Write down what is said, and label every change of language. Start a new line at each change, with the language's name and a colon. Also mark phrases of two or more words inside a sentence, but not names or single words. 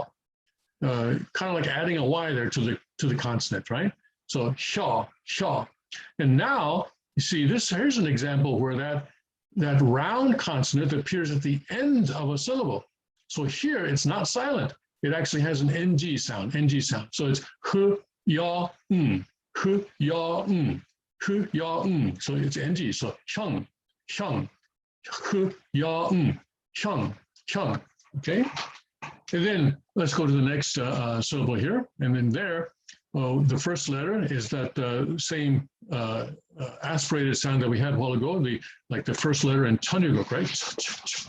English: Kind of like adding a Y there to the consonant, right? So sha. And now you see here's an example where that round consonant appears at the end of a syllable. So here it's not silent. It actually has an NG sound. So it's hu, ya, hu, ya, hu, ya, so it's NG. So hyung, hu, ya, hyung, okay? And then let's go to the next syllable here. And then there, the first letter is that same aspirated sound that we had a while ago, like the first letter in Cheonryuk, right?